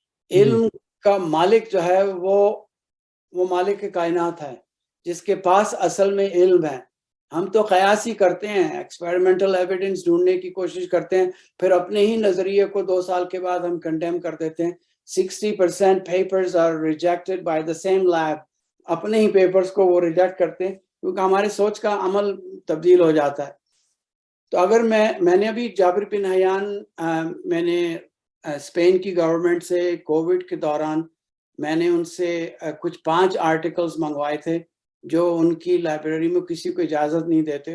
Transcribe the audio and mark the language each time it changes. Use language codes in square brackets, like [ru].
[ur] علم کا مالک جو ہے وہ مالک کائنات ہے, جس کے پاس اصل میں علم ہے. ہم تو قیاسی کرتے ہیں, ایکسپیریمنٹل ایویڈنس ڈھونڈنے کی کوشش کرتے ہیں, پھر اپنے ہی نظریے کو 2 سال کے بعد ہم کنڈیم کر دیتے ہیں. [en] 60% papers are rejected by the same lab. [ur] اپنے ہی پیپرز کو وہ ریجیکٹ کرتے ہیں کیونکہ ہمارے سوچ کا عمل تبدیل ہو جاتا ہے. تو اگر میں نے ابھی جابر بن حیان, میں نے اسپین کی گورنمنٹ سے کووڈ کے دوران میں نے ان سے کچھ 5 آرٹیکلز منگوائے تھے جو ان کی لائبریری میں کسی کو اجازت نہیں دیتے.